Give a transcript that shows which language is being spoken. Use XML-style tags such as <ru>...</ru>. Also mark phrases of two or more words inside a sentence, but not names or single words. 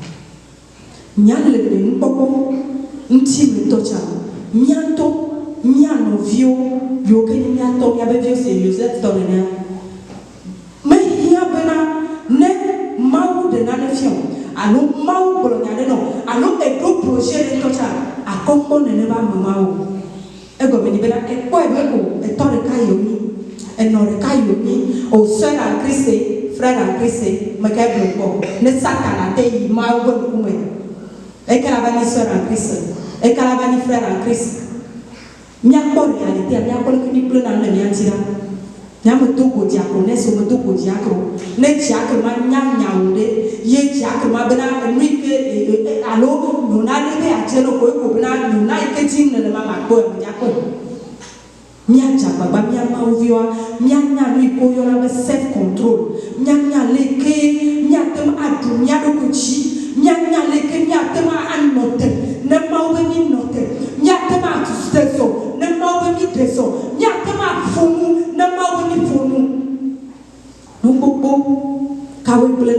<ee>nya le nukpɔkpɔ ŋuti me tɔ tsa miatɔ mia nɔviwo yiwo ke nye miatɔ miabe viwo se Joseph tɔ nenea mehia bena ne Mawu ɖe nane fiɔ alo Mawu gblɔ nya ɖe nɔ alo eɖo projet ɖe tɔ tsa akɔkpɔ nene ba me Mawu egɔme ni bena ekpɔe be o etɔ ɖeka yi wonyi enɔ ɖeka yi wonyi o</ee> <fr>sœur en Christ frère en Christ</fr> <ee>meke gblɔ kpɔ ne Satana te yi Mawu be ŋkume ekela va nyi</ee> <fr>sœur en Christ</fr> <ee>ekela va nyi</ee> <fr>frère en Christ</fr> <ee>miakpɔ réalité miakpɔ leke mi kple na le mia ŋuti la miame do godzi akro ne so me do godzi akro ne dzi akro ma nya nyawo ɖe ye dzi akro ma bena enu yi ke alo nona ɖe be adze no ko eko bena nona yi ke dim le ma kpɔ eme miakpɔ miadze agbagba mia Mawuviwa mianya nu yi ke woyɔna be</ee> <en>self control</en> <ee>mianya leke miate ŋu aɖu mia ɖokui dzi mianya leke miate ŋu anɔ te ne Mawu be mi nɔ te miate ŋu atu te zɔ ne Mawu be mi ɖe zɔ miate ŋu aƒo nu ne Mawu be mi ƒo nu nu gbogbo kawoe gblẽ</ee>